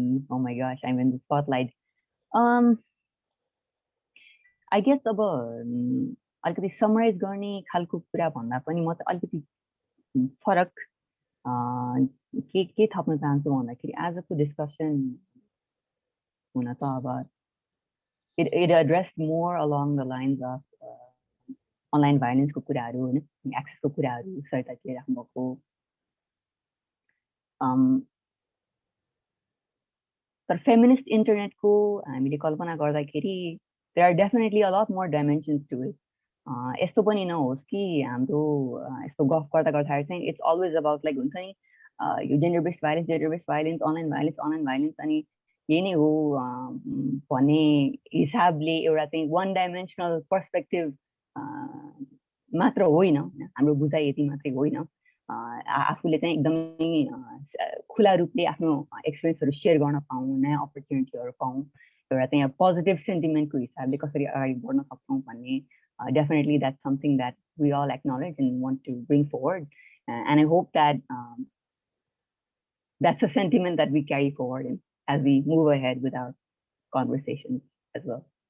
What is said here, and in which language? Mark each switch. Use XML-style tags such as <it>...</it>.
<en>Oh my gosh, I'm in the spotlight. I guess</en> <ne>अब अलिकति summarise गर्ने खालको कुरा भन्दा पनि म चाहिँ अलिकति फरक के थप्न चाहन्छु भन्दाखेरि आजको डिस्कसन हुन त अब</ne> <en>it addressed more along the lines of</en> <ne>online भाइलेन्सको कुराहरू होइन, एक्सेसको कुराहरू सरिताले राख्नुभएको। तर फेमिनिस्ट इन्टरनेटको हामीले कल्पना गर्दाखेरि</ne> <en>there are definitely a lot more dimensions to it.</en> <ne>यस्तो पनि नहोस् कि हाम्रो यस्तो गफ गर्दाखेरि चाहिँ</ne> <en>it's always about like</en> <ne>हुन्छ नि यो gender based violence, online violence अनि यही नै हो भन्ने हिसाबले एउटा चाहिँ वान डाइमेन्सनल पर्सपेक्टिभ मात्र होइन, हाम्रो बुझाइ यति मात्रै होइन। आफूले चाहिँ एकदमै खुला रूपले आफ्नो एक्सपिरियन्सहरू सेयर गर्न पाऊँ, नयाँ अपर्च्युनिटीहरू पाऊँ, एउटा चाहिँ पोजिटिभ सेन्टिमेन्टको हिसाबले कसरी अगाडि बढ्न सक्छौँ भन्ने</ne> <en>definitely that's something that we all acknowledge and want to bring forward. And I hope that that's a sentiment that we carry forward as we move ahead with our conversations as well.</en>